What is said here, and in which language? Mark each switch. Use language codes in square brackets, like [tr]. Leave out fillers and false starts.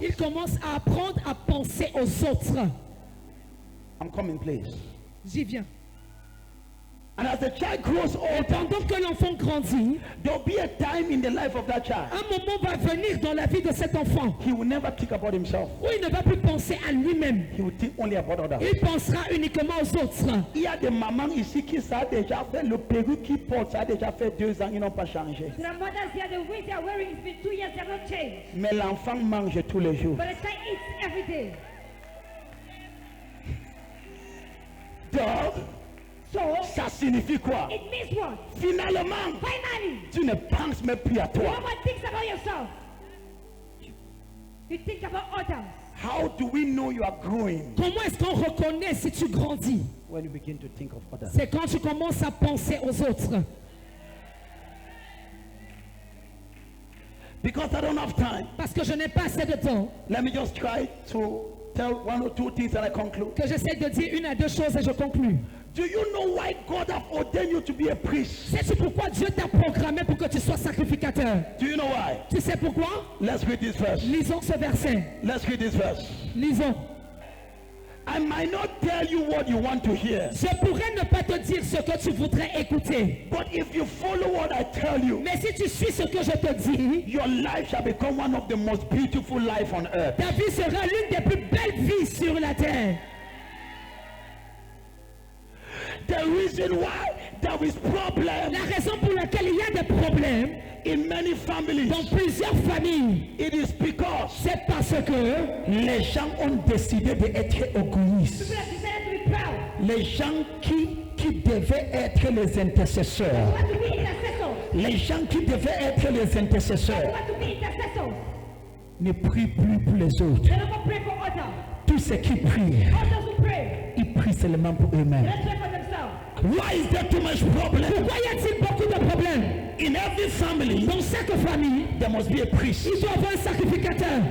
[fr] il commence à apprendre à penser aux autres. [en] I'm coming, please. [fr] J'y viens. [en] And as the child grows [fr] Et [en] older, [fr] pendant que l'enfant grandit, [en] there'll be a time in the life of that child. [fr] un moment va venir dans la vie de cet enfant [en] He will never think about himself. [fr] où il ne va plus penser à lui-même. [en] He will think only about others. [fr] Il pensera uniquement aux autres. Il y a des mamans ici qui ça a déjà fait, le perruque qu'ils portent, ça a déjà fait 2 ans, ils n'ont pas changé. [en] There are mothers here, the way they are wearing, it's been 2 years, they have not changed. [fr] Mais l'enfant mange tous les jours. [en] But the child eats every day. [fr] Donc, [en] So, [fr] ça signifie quoi? [en] it means what? [fr] Finalement, [en] Finally, [fr] tu ne penses même plus à [en] no [fr] toi. [en] one thinks about yourself. You think about others. How do we know you are growing? [fr] Comment est-ce qu'on reconnaît si tu grandis? [en] When you begin to think of others. [fr] C'est quand tu commences à penser aux autres. [en] Because I don't have time, [fr] Parce que je n'ai pas assez de temps. [en] let me just try to tell 1 or 2 things that I conclude. [fr] Que j'essaie de dire une à deux choses et je conclus. [en] Do you know why God have ordained you to be a priest? [fr] Sais-tu pourquoi Dieu t'a programmé pour que tu sois sacrificateur? [en] Do you know why? [fr] Tu sais pourquoi? [en] Let's read this verse. [fr] Lisons ce verset. [en] Let's read this verse. [fr] Lisons. [en] I might not tell you what you want to hear, [fr] Je pourrais ne pas te dire ce que tu voudrais écouter. [en] but if you follow what I tell you, [fr] Mais si tu suis ce que je te dis, [en] your life shall become one of the most beautiful life on earth. [fr] ta vie sera l'une des plus belles vies sur la terre. [en] The reason why there is problem [fr] La raison pour laquelle il y a des problèmes [en] in many families, [fr] dans plusieurs familles, [en] it is because [fr] c'est parce que les gens ont décidé d'être égoïstes. [en] People have decided to be proud. [fr] Les gens qui devaient être les intercesseurs. [en] They want to be intercessors. [fr] Les gens qui devaient être les [en] They [fr] intercesseurs [en] want to be intercessors. [fr] ne prient plus pour les autres. [en] They don't pray for others. [fr] Tous ceux qui prient, [en] Others who pray. [fr] ils prient seulement pour eux-mêmes. [en] They pray for themselves. Why is there too much problem? [fr] pourquoi y a-t-il beaucoup de problèmes? [en] In every family, [fr] Dans chaque famille, [en] there must be a priest. [fr] il doit y avoir un sacrificateur.